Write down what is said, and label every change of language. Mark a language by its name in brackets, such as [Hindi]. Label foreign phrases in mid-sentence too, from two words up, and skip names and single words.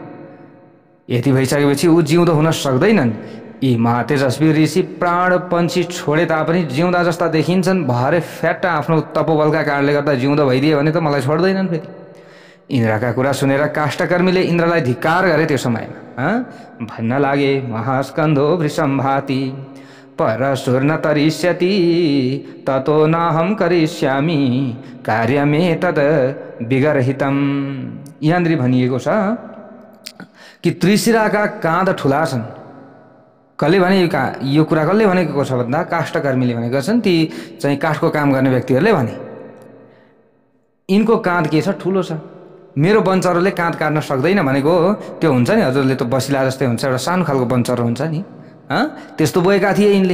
[Nepali] यति भइसकेपछि ऊ जिउँदो हुन सक्दैनन्। यी महातेजस्वी ऋषि प्राण पन्छी छोडे तापनि जिउँदा जस्ता देखिन्छन्। भरे फ्याट्ट आफ्नो तपोबलका कारणले गर्दा जिउँदो भइदिए भने त मलाई छोड्दैनन् फेरि। इन्द्रका कुरा सुनेर काष्ठकर्मीले इन्द्रलाई धिक्कार गरे। त्यो समयमा भन्न लागे, [Sanskrit] महास्कन्धो वृषम्भाति परशुर न तरिष्यति ततो नाहं करिष्यामि कार्यमे तद विगरहितम। [Nepali] यहाँनिर भनिएको छ कि त्रिशिराका काँध ठुला छन्। कसले भने? यो कुरा कसले भनेको छ भन्दा काष्ठकर्मीले भनेको छन्। ती चाहिँ काठको काम गर्ने व्यक्तिहरूले भने यिनको काँध के छ? ठुलो छ। मेरो बन्चरोले काँध काट्न सक्दैन भनेको त्यो हुन्छ नि, हजुरले त बसिला जस्तै हुन्छ, एउटा सानो खालको बन्चरो हुन्छ नि, त्यस्तो बोकेका थिए यिनले।